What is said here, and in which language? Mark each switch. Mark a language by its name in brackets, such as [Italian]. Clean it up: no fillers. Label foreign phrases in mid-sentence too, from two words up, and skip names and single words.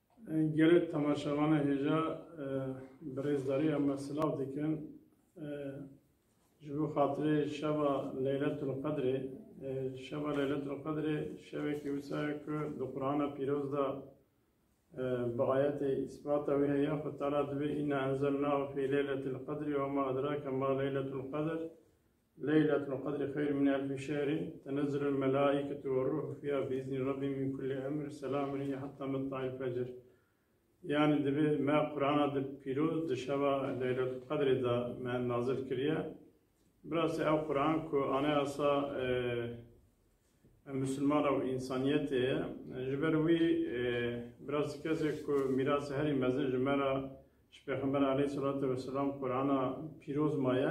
[Kurdish] gelip tamaşavanı heja birezdarî ama silav dikin ji bo xatirê şeva Leyletul Qedrê şeva Leyletul Qedrê şevekî wisa ye ku di Qur'ana pîroz da bi ayetê îsbata wê heye Xwe Teala dibe [Arabic] إنا أنزلناه في ليلة القدر وما أدراك ما ليلة القدر ليلة القدر خير من ألف شهر تنزل الملائكة والروح فيها بإذن ربهم من كل أمر سلام هي حتى مطلع الفجر. [Kurdish] Yani dibe me Kur'an'a de pîroz di şeva Leyletul Qedrê da me nazil kiriye. Biraz ev Kur'an ku anayasa Müslüman ve insaniyeti ji ber wî biraz kesek ku mirası herî mezin ji me re ji Peyxember [Arabic] عليه الصلاة والسلام [Kurdish] Kur'an'a pîroz maye.